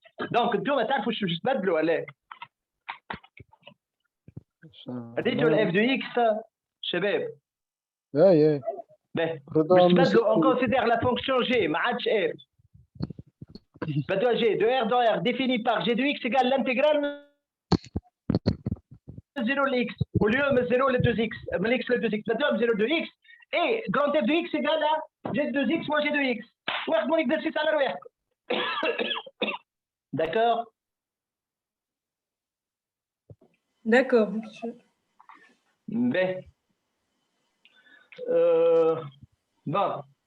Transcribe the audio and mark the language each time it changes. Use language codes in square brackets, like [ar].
[fr] Donc, tu vas [ar] تعرفوا شو تبدلوا عليه. اديتوا ال [fr] f de x [ar] شباب. باهي باش تبدلوا [fr] on considère la fonction g [ar] ما عادش [fr] f. بدلوا g de r dans r défini par g de x égale l'intégrale من 0 ل x au lieu من 0 ل 2x من x ل 2x بدلوا من 0 ل 2x et grand f de x égale à g de 2x moins g de x. [ar] واخدوا [fr] l'exercice [ar] على رواحكم. [fr] D'accord? D'accord, monsieur. Ben. Bon.